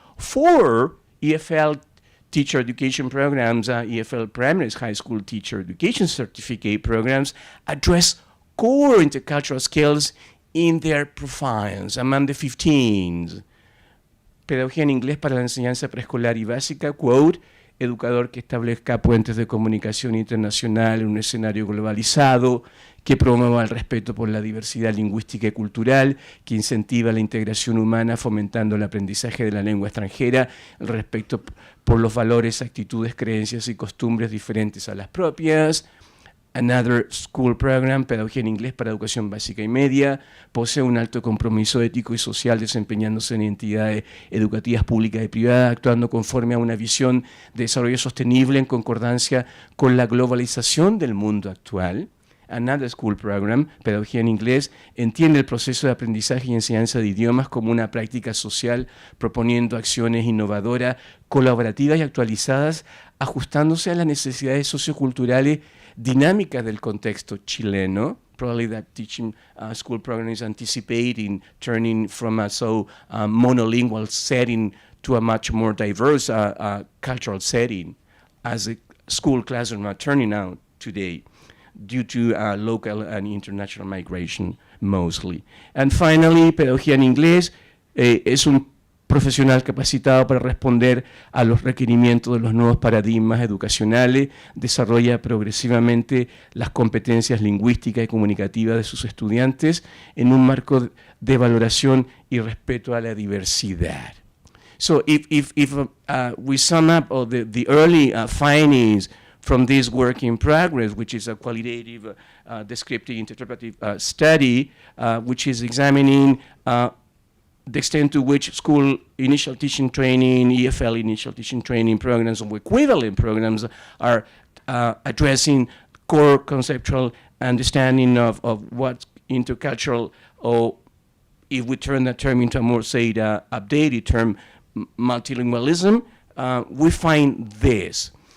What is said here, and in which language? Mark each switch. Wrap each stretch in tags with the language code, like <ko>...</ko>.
<en>4 EFL teacher education programs, EFL primary high school teacher education certificate programs, address core intercultural skills in their profiles among the 15.</en> <es>Pedagogía en inglés para la enseñanza preescolar y básica, quote, educador que establezca puentes de comunicación internacional en un escenario globalizado, que promueva el respeto por la diversidad lingüística y cultural, que incentiva la integración humana fomentando el aprendizaje de la lengua extranjera, el respeto por los valores, actitudes, creencias y costumbres diferentes a las propias.</es> <en>Another school program,</en> <es>pedagogía en inglés para educación básica y media, posee un alto compromiso ético y social desempeñándose en entidades educativas públicas y privadas, actuando conforme a una visión de desarrollo sostenible en concordancia con la globalización del mundo actual.</es> <en>Another school program,</en> <es>pedagogía en inglés, entiende el proceso de aprendizaje y enseñanza de idiomas como una práctica social, proponiendo acciones innovadoras, colaborativas y actualizadas, ajustándose a las necesidades socioculturales dinámicas del contexto chileno.</es> <en>Probably that teaching school program is anticipating turning from a monolingual setting to a much more diverse cultural setting as a school classroom are turning out today due to local and international migration mostly. And finally,</en> <es>pedagogía en inglés es un profesional capacitado para responder a los requerimientos de los nuevos paradigmas educacionales, desarrolla progresivamente las competencias lingüísticas y comunicativas de sus estudiantes en un marco de valoración y respeto a la diversidad.</es> <en>So if we sum up all the early findings from this work in progress, which is a qualitative, descriptive, interpretive study, which is examining the extent to which school initial teaching training, EFL initial teaching training programs or equivalent programs are addressing core conceptual understanding of what's intercultural, or if we turn that term into a more, say, updated term, multilingualism, we find this.</en>